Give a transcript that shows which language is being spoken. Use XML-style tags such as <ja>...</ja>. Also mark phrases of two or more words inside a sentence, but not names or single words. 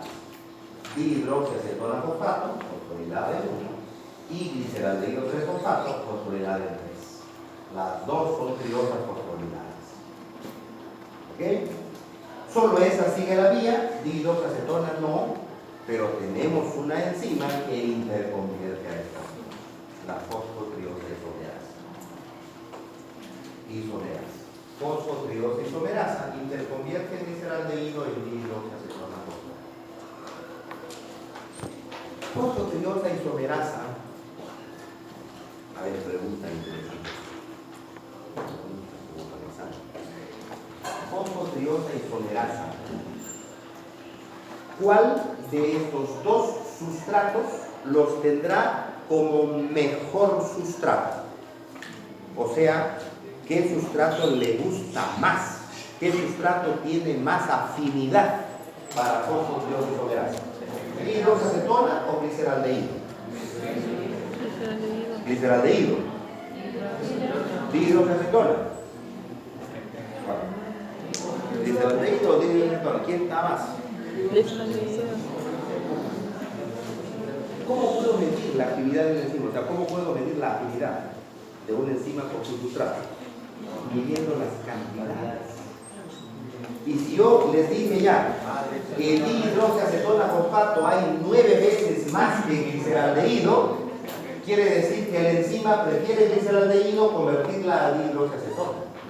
<es>Dihidroxiacetona fosfato, fosforilada en 1, y gliceraldehído 3-fosfato, fosforilada en 3. Las dos son triosas fosforiladas. ¿Ok? Solo esa sigue la vía, dihidroxiacetona no, pero tenemos una enzima que interconvierte a esta, la fosfotriosa isomerasa. Fosfotriosa isomerasa interconvierte en gliceraldehído en dihidroxiacetona fosfato. Fosfotriosa isomerasa, a ver, pregunta interesante. Fosfotriosa isomerasa. ¿Cuál de estos dos sustratos los tendrá como mejor sustrato? O sea, ¿qué sustrato le gusta más? ¿Qué sustrato tiene más afinidad para fosfotriosa isomerasa? ¿Dihidroxiacetona o gliceraldehído? Gliceraldehído. Dihidroxiacetona. Gliceraldehído o dihidroxiacetona. ¿Quién está más? ¿Cómo puedo medir la actividad de una enzima? O sea, ¿cómo puedo medir la afinidad de una enzima por su sustrato? Midiendo las cantidades. Y si yo les dije ya que el dihidroxiacetona fosfato hay 9 veces más que gliceraldehído, quiere decir que la enzima prefiere el gliceraldehído convertirla a dihidroxiacetona.</es>